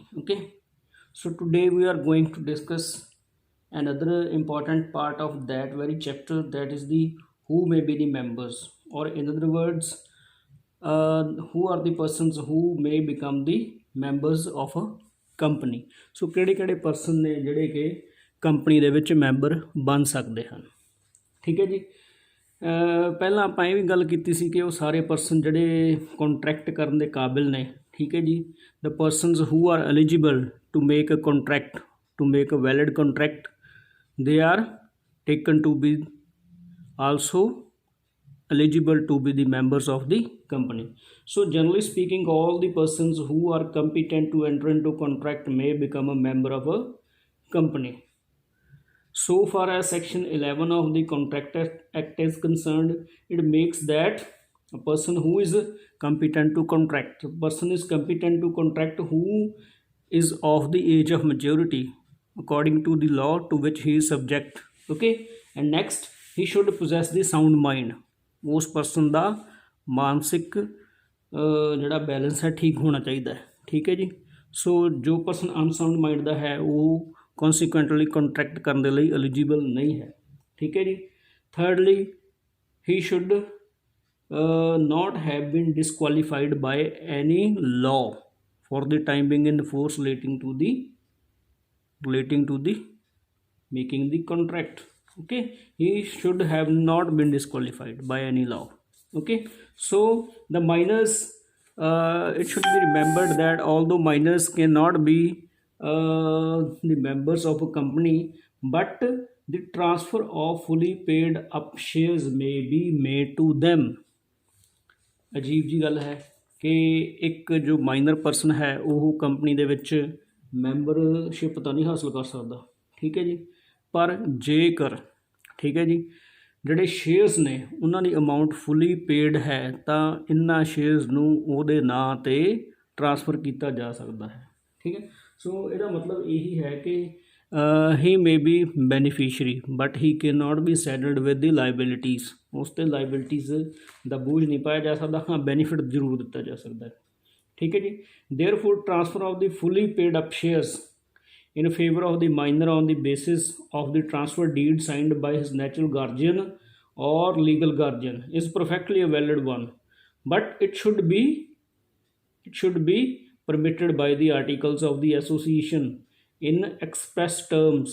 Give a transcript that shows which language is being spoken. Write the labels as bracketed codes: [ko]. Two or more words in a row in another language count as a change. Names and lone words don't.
[en] Okay, so today we are going to discuss another important part of that very chapter, that is the who may be the members, or in other words, who are the persons who may become the members of a company. [pa] ਸੋ ਕਿਹੜੇ ਕਿਹੜੇ ਪਰਸਨ ਨੇ ਜਿਹੜੇ ਕਿ ਕੰਪਨੀ ਦੇ ਵਿੱਚ ਮੈਂਬਰ ਬਣ ਸਕਦੇ ਹਨ। ਠੀਕ ਹੈ ਜੀ। ਪਹਿਲਾਂ ਆਪਾਂ ਇਹ ਵੀ ਗੱਲ ਕੀਤੀ ਸੀ ਕਿ ਉਹ ਸਾਰੇ ਪਰਸਨ ਜਿਹੜੇ ਕੰਟਰੈਕਟ ਕਰਨ ਦੇ ਕਾਬਿਲ ਨੇ। ਠੀਕ ਹੈ ਜੀ। [en] The persons who are eligible to make a contract, to make a valid contract, they are taken to be also eligible to be the members of the company. So generally speaking, all the persons who are competent to enter into contract may become a member of a company. So far as section 11 of the contract act is concerned, it makes that a person who is competent to contract, a person is competent to contract who is of the age of majority according to the law to which he is subject. Okay, and next, he should possess the sound mind. [pa] ਉਸ ਪਰਸਨ ਦਾ ਮਾਨਸਿਕ ਜਿਹੜਾ ਬੈਲੈਂਸ ਹੈ ਠੀਕ ਹੋਣਾ ਚਾਹੀਦਾ ਹੈ। ਠੀਕ ਹੈ ਜੀ। ਸੋ ਜੋ ਪਰਸਨ [en] unsound mind [pa] ਦਾ ਹੈ ਉਹ [en] consequently contract [pa] ਕਰਨ ਦੇ ਲਈ ਐਲੀਜੀਬਲ ਨਹੀਂ ਹੈ। ਠੀਕ ਹੈ ਜੀ। [en] Thirdly, he should not have been disqualified by any law for the time being in force relating to the making the contract. Okay, he should have not been disqualified by any law. Okay, so the minors, it should be remembered that although minors cannot be the members of a company, but the transfer of fully paid up shares may be made to them. [pa] ਅਜੀਬ ਜੀ ਗੱਲ ਹੈ ਕਿ ਇੱਕ ਜੋ [en] minor person [pa] ਹੈ ਉਹ ਕੰਪਨੀ ਦੇ ਵਿੱਚ ਮੈਂਬਰਸ਼ਿਪ ਤਾਂ ਨਹੀਂ ਹਾਸਲ ਕਰ ਸਕਦਾ। ਠੀਕ ਹੈ ਜੀ। ਪਰ ਜੇਕਰ ਠੀਕ ਹੈ ਜੀ ਜਿਹੜੇ ਸ਼ੇਅਰਸ ਨੇ ਉਹਨਾਂ ਦੀ ਅਮਾਊਂਟ [en] fully paid [pa] ਹੈ ਤਾਂ ਇਹਨਾਂ ਸ਼ੇਅਰਸ ਨੂੰ ਉਹਦੇ ਨਾਂ 'ਤੇ ਟ੍ਰਾਂਸਫਰ ਕੀਤਾ ਜਾ ਸਕਦਾ ਹੈ। ਠੀਕ ਹੈ। ਸੋ ਇਹਦਾ ਮਤਲਬ ਇਹੀ ਹੈ ਕਿ [en] he may be beneficiary but he cannot be saddled with the liabilities. [pa] ਉਸ 'ਤੇ ਲਾਈਬਿਲਿਟੀਜ਼ ਦਾ ਬੋਝ ਨਹੀਂ ਪਾਇਆ ਜਾ ਸਕਦਾ। ਹਾਂ, ਬੈਨੀਫਿਟ ਜ਼ਰੂਰ ਦਿੱਤਾ ਜਾ ਸਕਦਾ ਹੈ। ਠੀਕ ਹੈ ਜੀ। [en] therefore transfer of the fully paid up shares in favor of the minor on the basis of the transfer deed signed by his natural guardian or legal guardian is perfectly a valid one, but it should be permitted by the articles of the association in express terms.